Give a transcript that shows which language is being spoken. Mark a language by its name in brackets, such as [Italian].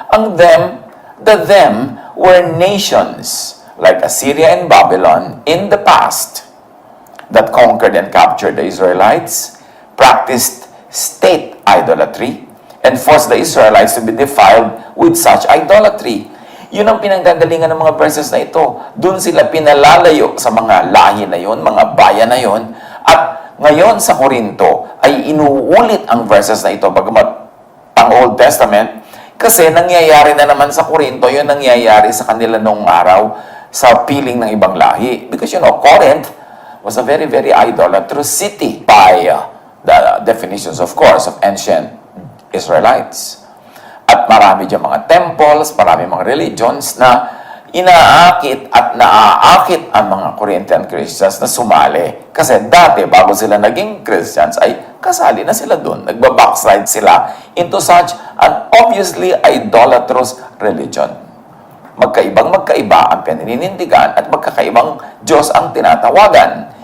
[English] Ang them, the them were nations like Assyria and Babylon in the past that conquered and captured the Israelites, practiced state idolatry, and forced the Israelites to be defiled with such idolatry. [Filipino] Yun ang pinanggagalingan ng mga verses na ito. Doon sila pinalalayo sa mga lahi na yun, mga bayan na yun. At ngayon sa Korinto ay inuulit ang verses na ito, bagamat ang Old Testament, kasi nangyayari na naman sa Korinto, yun nangyayari sa kanila noong araw sa piling ng ibang lahi. [English] Because Corinth was a very, very idolatrous city by the definitions, of course, of ancient Israelites. [Filipino] At marami dyan mga temples, marami mga religions na inaakit at naaakit ang mga Corinthian Christians na sumali. Kasi dati, bago sila naging Christians, ay kasali na sila doon. Nagbabackslide sila [English] into such an obviously idolatrous religion. [Filipino] Magkaiba ang pinaninindigan at magkakaibang Diyos ang tinatawagan.